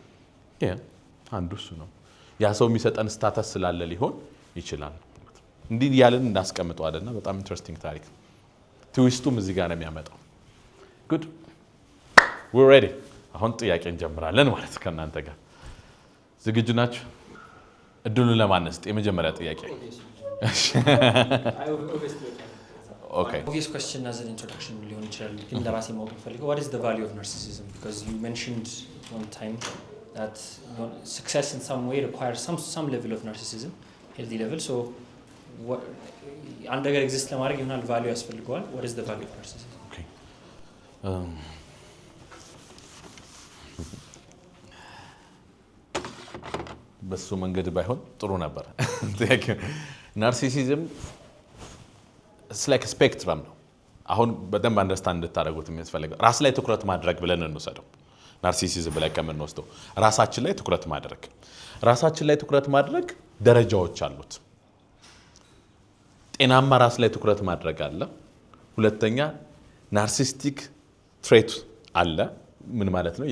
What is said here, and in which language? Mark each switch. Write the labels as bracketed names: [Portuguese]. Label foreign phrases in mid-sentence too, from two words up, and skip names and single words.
[Amharic] አንዱ እሱ ነው። ያ ሰው የሚሰጠን ስታተስ ስላለ ሊሆን ይችላል። እንዲህ ያለን እንዳስቀምጠዋልና በጣም ኢንትረስቲንግ ታሪክ። ትዊስቱም እዚህ ጋር ነው የሚያመጣው። [English] good we ready። [Amharic] አሁን ጥያቄ እንጀምራለን ማለት ከእናንተ ጋር ዝግጁ ናችሁ? እድሉን ለማነስጥ የመጀመሪያ ጥያቄ [English] Okay. Obvious question as an introduction [Amharic] ሊሆን ይችላል ግን ለራሴ ማወቅ ፈልገው [English] what is the value of narcissism, because you mentioned one time that success in some way requires some level of narcissism, healthy level. So what [Amharic] አንድ ነገር ኤግዚስት ለማድረግ ይሆናል ቫልዩ ያስፈልገዋል. [English] What is the value of narcissism? Okay. [Amharic] በሱ መንገድ ባይሆን ጥሩ ነበር። ናርሲሲዝም [English] it's like a spectrum [Amharic] ነው። አሁን በደንብ አንደርስታንድ እንድታደርጉት የሚያስፈልገው ራስ ላይ ትኩረት ማድረግ ብለን እንወስደው። ናርሲሲዝም ላይ ከምንወስደው ራሳችን ላይ ትኩረት ማድረግ ራሳችን ላይ ትኩረት ማድረግ ደረጃዎች አሉት። ጤናማ ራስ ላይ ትኩረት ማድረግ አለ። ሁለተኛ ናርሲስቲክ ትሬት አለ። ምን ማለት ነው?